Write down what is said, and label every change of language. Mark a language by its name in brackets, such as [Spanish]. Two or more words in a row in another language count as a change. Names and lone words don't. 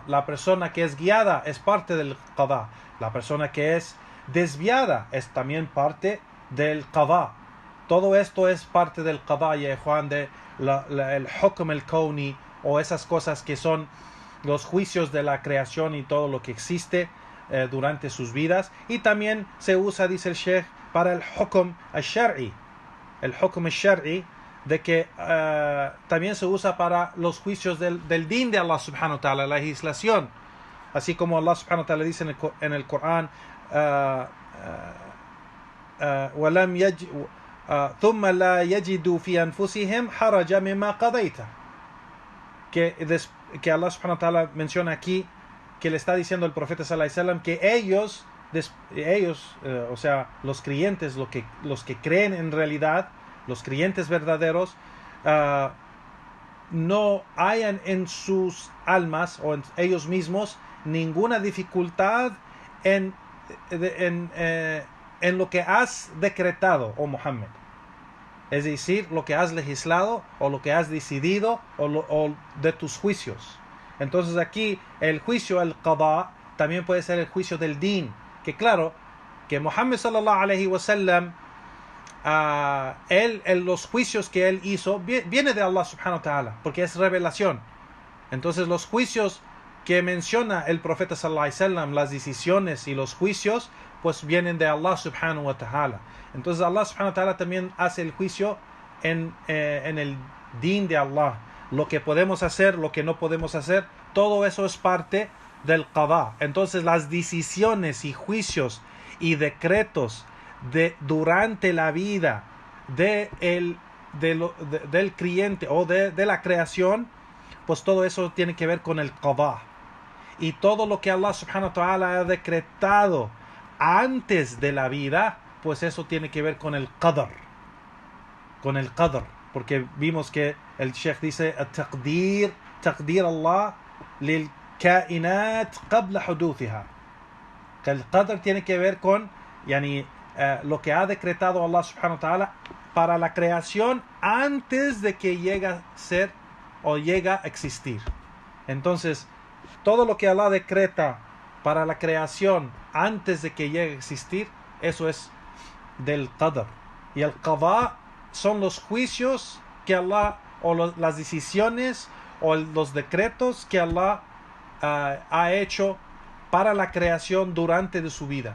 [Spanish] La persona que es guiada es parte del qadha. La persona que es desviada es también parte del qadha. Todo esto es parte del qadha, ya Juan, de el [Arabic] الحكم الكوني, [Spanish] o esas cosas que son los juicios de la creación y todo lo que existe durante sus vidas. Y también se usa, dice el Sheikh, para el [Arabic] الحكم الشرعي. El الحكم الشرعي, [Spanish] de que también se usa para los juicios del din de [Arabic] الله سبحانه وتعالى, [Spanish] la legislación. Así como [Arabic] الله سبحانه وتعالى [Spanish] dice en el Corán, [Arabic] ثُمَّ لَا يَجِدُوا فِي أَنفُسِهِمْ حَرَجًا مِمَّا قَضَيْتَ, [Spanish] que [Arabic] الله سبحانه وتعالى [Spanish] menciona aquí, que le está diciendo el profeta [Arabic] صلى الله عليه وسلم [Spanish] que ellos, o sea, los creyentes, los que creen en realidad, los creyentes verdaderos, no hayan en sus almas o en ellos mismos ninguna dificultad en lo que has decretado, oh Muhammad. Es decir, lo que has legislado o lo que has decidido o de tus juicios. Entonces aquí el juicio, el qadha, también puede ser el juicio del din. Que claro, que Muhammad [Arabic] صلى الله عليه وسلم, [Spanish] los juicios que él hizo viene de [Arabic] الله سبحانه وتعالى, [Spanish] porque es revelación. Entonces los juicios que menciona el profeta [Arabic] صلى الله عليه وسلم, [Spanish] las decisiones y los juicios, pues vienen de [Arabic] الله سبحانه وتعالى. [Spanish] Entonces [Arabic] الله سبحانه وتعالى [Spanish] también hace el juicio en el din de Allah. Lo que podemos hacer, lo que no podemos hacer, todo eso es parte del qadha. Entonces las decisiones y juicios y decretos durante la vida del creyente o de la creación, pues todo eso tiene que ver con el qadha. Y todo lo que [Arabic] الله سبحانه وتعالى [Spanish] ha decretado antes de la vida, pues eso tiene que ver con el qadr. Con el qadr. Porque vimos que el Sheikh dice [Arabic] تقدير الله للكائنات قبل حدوثها. [Spanish] Que el qadr tiene que ver con lo que ha decretado [Arabic] الله سبحانه وتعالى [Spanish] para la creación antes de que llegue a ser o llega a existir. Entonces, todo lo que Allah decreta para la creación antes de que llegue a existir, eso es del qadr. Y el qadha son los juicios que Allah, o las decisiones o los decretos que Allah ha hecho para la creación durante de su vida.